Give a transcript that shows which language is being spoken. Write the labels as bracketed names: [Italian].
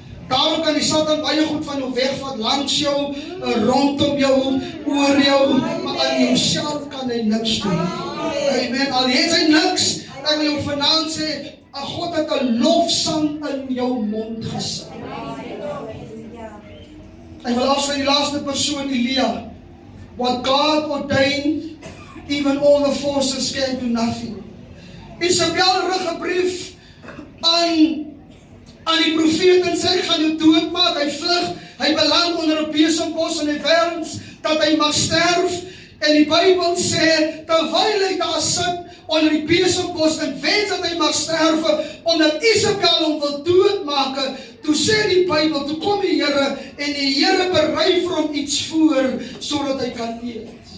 [Afrikaans] Daarom kan die Satan baie goed van jou wegvat, langs jou, rondom jou, oor jou, maar aan jouself kan hy niks doen. Amen. Al het hy niks, ek wil jou vanaand sê, God het 'n lofsang in jou mond gesit. Ek wil afsluit die laaste persoon, Elia. [English] What God ordained, even all the forces can do nothing. [Afrikaans] Isabel rig 'n brief aan die profeet en sê, ek gaan jou doodmaak, hy vlug, Hy beland onder 'n besembos en hy wens dat hy mag sterf. En die Bybel sê, terwyl hy daar sit onder die besembos en wens dat hy mag sterf, omdat Isabel hom wil doodmaak, toe sê die Bybel, toe kom die Here en die Here berei vir hom iets voor, sodat hy kan eet.